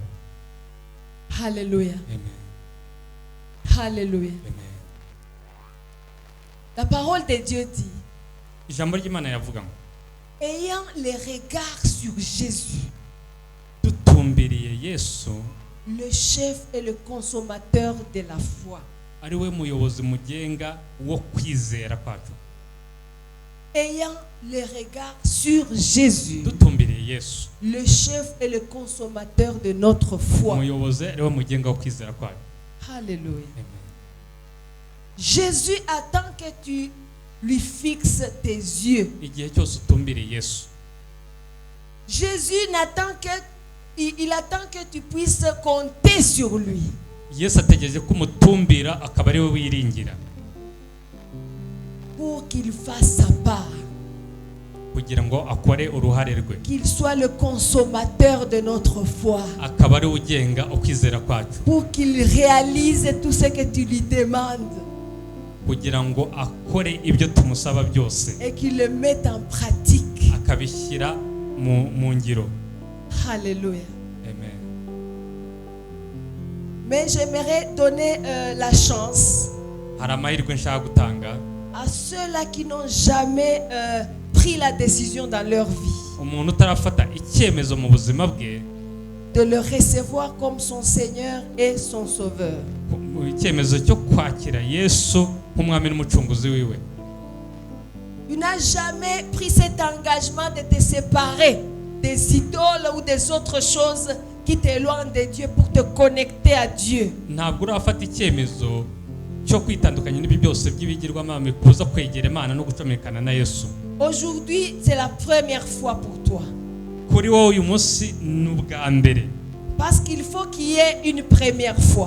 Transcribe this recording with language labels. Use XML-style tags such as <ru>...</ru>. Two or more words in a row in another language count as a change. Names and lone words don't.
<fr>Alléluia. Amen. Alléluia. Amen. La parole de Dieu dit,</fr> <rw>Ijambo ry'Imana yavuga ngo</rw> <fr>ayant les regards sur Jésus,</fr> <rw>dutumbiriye Yesu</rw> <fr>le chef et le consommateur de la foi.</fr> <rw>ari we muyobozi mugenga wo kwizera kwacu.</rw> <fr>Ayant les regards sur Jésus,</fr> <rw>Dutumbiriye Yesu</rw> <fr>le chef et le consommateur de notre foi.</fr> <rw>umuyobozi ari we mugenga wo kwizera kwacu. Alléluia. Amen.</rw> <fr>Jésus attend que tu lui fixes tes yeux.</fr> <rw>Igihe cyose utumbiriye Yesu,</rw> <fr>Jésus il attend que tu puisses compter sur lui.</fr> <rw>Yesu ategereje ko umutumbira akaba ari we wiringira</rw> <fr>Pour qu'il fasse sa part.</fr> <rw>kugira ngo akore uruhare rwe,</rw> <fr>Qu'il soit le consommateur de notre foi.</fr> <rw>akaba ari we ugenga ukwizera kwacu,</rw> <fr>Pour qu'il réalise tout ce que tu lui demandes.</fr> <rw>kugira ngo akore ibyo tumusaba byose,</rw> <fr>Et qu'il le mette en pratique.</fr> <rw>akabishyira mu ngiro. Alléluia. Amen.</rw> <fr>Mais j'aimerais donner la chance</fr> <rw>Hari amahirwe nshaka gutanga</rw> <fr>à ceux-là qui n'ont jamais pris la décision dans leur vie</fr> <rw>umuntu utarafata icyemezo mu buzima bwe,</rw> <fr>de le recevoir comme son Seigneur et son Sauveur.</fr> <rw>icyemezo cyo kwakira Yesu nk'umwami n'umucunguzi wiwe.</rw> <fr>Tu n'as jamais pris cet engagement de te séparer des idoles ou des autres choses qui t'éloignent de Dieu pour te connecter à Dieu.</fr> <rw>Ntabwo urafata icyemezo cyo kwitandukanya n'ibi byose by'ibigirwamana kuza kwegera Imana no gucomekana na Yesu.</rw> <fr>Aujourd'hui, c'est la première fois pour toi.</fr> <rw>Kuri wowe uyu munsi ni ubwa mbere,</rw> <fr>Parce qu'il faut qu'il y ait une première fois.</fr>